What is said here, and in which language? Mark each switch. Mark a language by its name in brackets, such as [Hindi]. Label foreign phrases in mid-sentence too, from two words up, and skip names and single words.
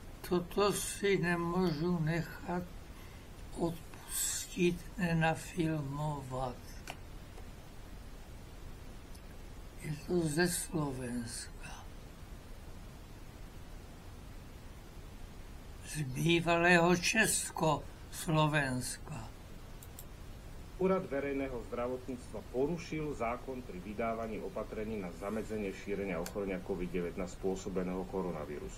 [Czech] toto si nemůžu nechat odpustit, nenafilmovat. Je to ze Slovenska. Z bývalého Československa. [Slovak] Úrad verejného zdravotníctva porušil zákon pri vydávaní opatrení na zamedzenie šírenia ochorenia COVID-19 spôsobeného koronavírusom.